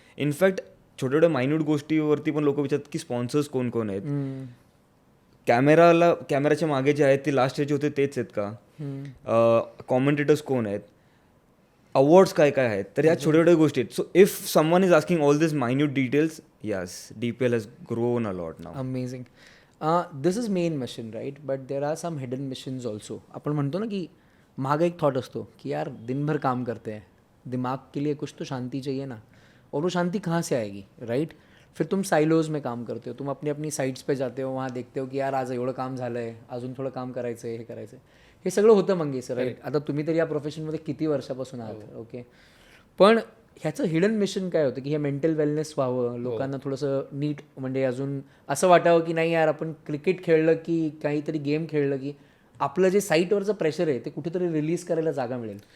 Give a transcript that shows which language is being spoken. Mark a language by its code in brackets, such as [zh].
[mr] In fact छोट्या छोट्या minute गोष्टीवरती पण लोक विचारतात की स्पॉन्सर्स कोण कोण आहेत, कॅमेराच्या मागे जे आहेत ते लास्ट इयरचे होते तेच आहेत का, कॉमेंटेटर्स कोण आहेत, अवॉर्ड्स काय काय आहेत. तर या छोट्या छोट्या गोष्टी आहेत. [en] So if someone is asking all this minute details, yes DPL has grown a lot now. Amazing. This is main mission right, but there are some hidden missions also. [mr] आपण म्हणतो ना की मागं एक थॉट असतो की यार [hi] दिन भर काम करते हैं, दिमाग के लिए कुछ तो शांति चाहिए ना, और वो शांति कहाँ से आएगी, राइट? फिर तुम साइलोज में काम करते हो, तुम अपनी अपनी साइट्स पे जाते हो, वहाँ देखते हो की यार [mr] आज एवढं काम झालं आहे, अजून थोडं काम करायचं आहे, हे करायचं आहे, हे सगळं होतं मंगेश, [hi] राईट? [mr] आता तुम्ही तर या प्रोफेशनमध्ये किती वर्षापासून आहात, ओके. पण ह्याचं हिडन मिशन काय होतं की हे मेंटल वेलनेस व्हावं, लोकांना थोडंसं नीट, म्हणजे अजून असं वाटावं की नाही यार आपण क्रिकेट खेळलं की काहीतरी गेम खेळलं की आपलं जे साईटवरचं प्रेशर आहे ते कुठेतरी रिलीज करायला जागा मिळेल.